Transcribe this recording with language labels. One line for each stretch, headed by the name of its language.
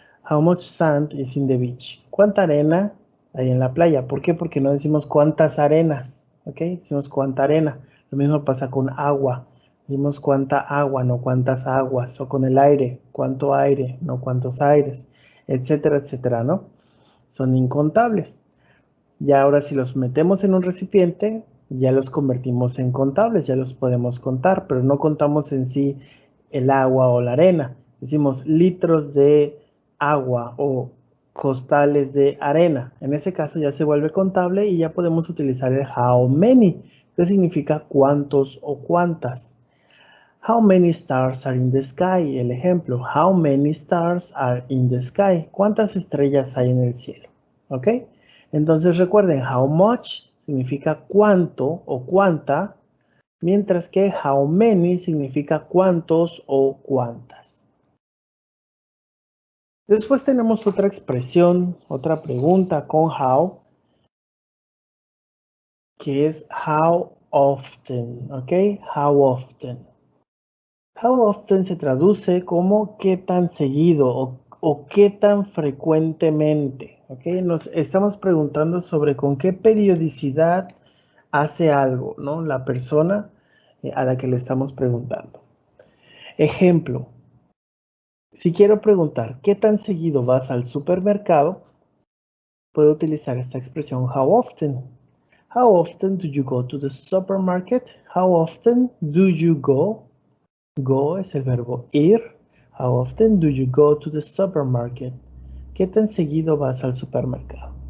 English: How much sand is in the beach?
Spanish: ¿Cuánta arena hay en la playa? ¿Por qué? Porque no decimos cuántas arenas. ¿Ok? Decimos cuánta arena. Lo mismo pasa con agua. Decimos cuánta agua, no cuántas aguas. O con el aire, cuánto aire, no cuántos aires, etcétera, etcétera, ¿no? Son incontables. Y ahora si los metemos en un recipiente, ya los convertimos en contables, ya los podemos contar, pero no contamos en sí el agua o la arena. Decimos litros de agua o costales de arena. En ese caso ya se vuelve contable y ya podemos utilizar el how many, que significa cuántos o cuántas.
English: How many stars are in the sky?
Spanish: El ejemplo,
English: how many stars are in the sky?
Spanish: ¿Cuántas estrellas hay en el cielo? ¿Ok? Entonces recuerden, how much significa cuánto o cuánta, mientras que how many significa cuántos o cuántas. Después tenemos otra expresión, otra pregunta con how, que es how often, ¿ok? How often. How often se traduce como qué tan seguido o qué tan frecuentemente. ¿Okay? Nos estamos preguntando sobre con qué periodicidad hace algo, ¿no? La persona a la que le estamos preguntando. Ejemplo, si quiero preguntar qué tan seguido vas al supermercado, puedo utilizar esta expresión how often.
English: How often do you go to the supermarket? How often do you go? Go
Spanish: es el verbo ir.
English: How often do you go to the supermarket?
Spanish: ¿Qué tan seguido vas al supermercado?